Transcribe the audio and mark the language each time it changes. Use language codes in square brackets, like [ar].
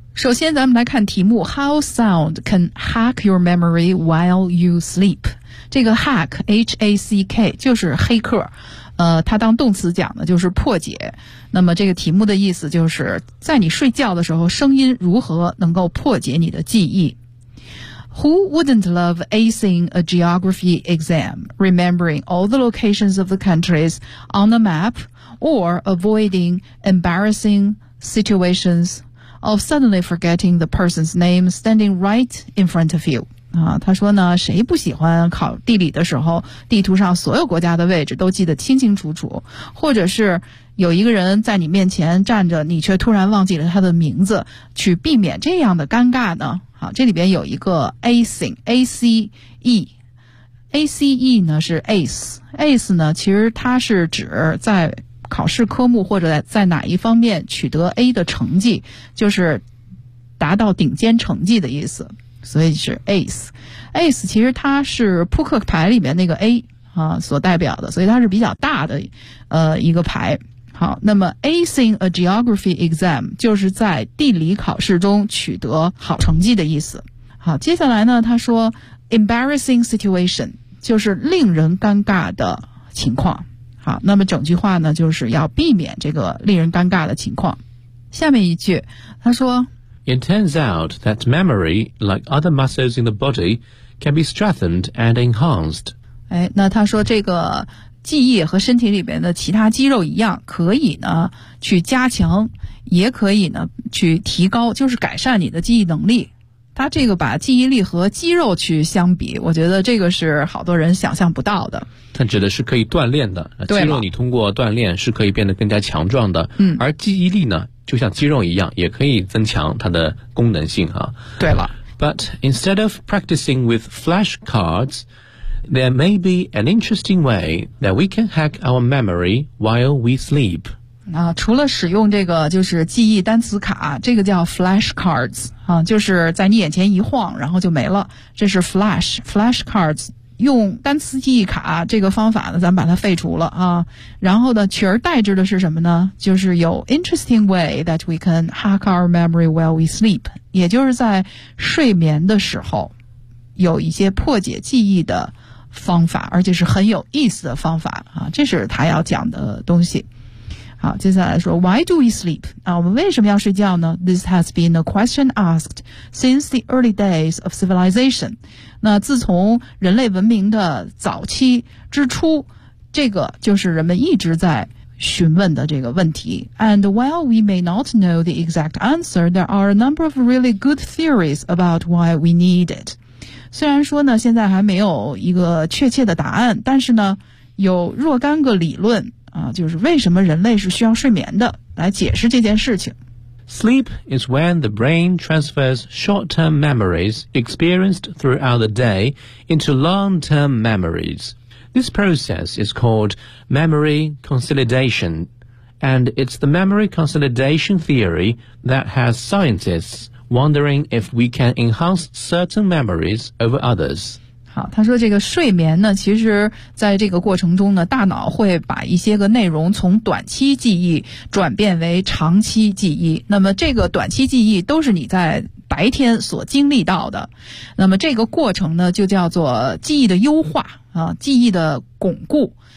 [zh] 首先咱们来看题目， [en] How sound can hack your memory while you sleep？ [zh] 这个 hack H-A-C-K 就是黑客，它当动词讲的就是破解。那么这个题目的意思就是在你睡觉的时候声音如何能够破解你的记忆。 [en] Who wouldn't love acing a geography exam, remembering all the locations of the countries on the map, or avoiding embarrassing situations of suddenly forgetting the person's name standing right in front of you? [zh] 他说呢，谁不喜欢考地理的时候地图上所有国家的位置都记得清清楚楚，或者是有一个人在你面前站着你却突然忘记了他的名字，去避免这样的尴尬呢？好，这里边有一个 acing， A-C-E， A-C-E 呢是 ace 呢其实它是指在考试科目或者在哪一方面取得 A 的成绩，就是达到顶尖成绩的意思。所以是 ace 其实它是扑克牌里面那个 A 啊所代表的，所以它是比较大的一个牌。好，那么 [en] acing a geography exam [zh] 就是在地理考试中取得好成绩的意思。好，接下来呢他说 embarrassing situation 就是令人尴尬的情况。好，那么整句话呢就是要避免这个令人尴尬的情况。下面一句他说 [en] It turns out that memory like other muscles in the body can be strengthened and enhanced。 [zh] 哎，那他说这个记忆和身体里面的其他肌肉一样，可以呢去加强，也可以呢去提高，就是改善你的记忆能力。他这个把记忆力和肌肉去相比，我觉得这个是好多人想象不到的。他指的是可以锻炼的，肌肉你通过锻炼是可以变得更加强壮的。嗯，而记忆力呢，就像肌肉一样，也可以增强它的功能性啊。对了 [en] ，But instead of practicing with flashcards。 There may be an interesting way that we can hack our memory while we sleep. [zh] 啊，除了使用这个就是记忆单词卡，这个叫 flashcards 啊，就是在你眼前一晃，然后就没了。这是 flashcards 用单词记忆卡这个方法呢，咱们把它废除了啊。然后呢，取而代之的是什么呢？就是有 [en] interesting way that we can hack our memory while we sleep， [zh] 也就是在睡眠的时候有一些破解记忆的。方法，而且是很有意思的方法啊！这是他要讲的东西。好，接下来说 ， [en] Why do we sleep？ [zh] 啊，我们为什么要睡觉呢 [en] ？This has been a question asked since the early days of civilization。 [zh] 那自从人类文明的早期之初，这个就是人们一直在询问的这个问题。 [en] And while we may not know the exact answer, there are a number of really good theories about why we need it。 [zh] 虽然说呢现在还没有一个确切的答案，但是呢有若干个理论啊，就是为什么人类是需要睡眠的，来解释这件事情。 [en] Sleep is when the brain transfers short-term memories experienced throughout the day into long-term memories. This process is called memory consolidation, and it's the memory consolidation theory that has scientistswondering if we can enhance certain memories over others. [zh] 好，他说这个睡眠呢，其实在这个过程中呢，大脑会把一些个内容从短期记忆转变为长期记忆。那么这个短期记忆都是你在白天所经历到的。那么这个过程呢，就叫做记忆的优化啊，记忆的巩固。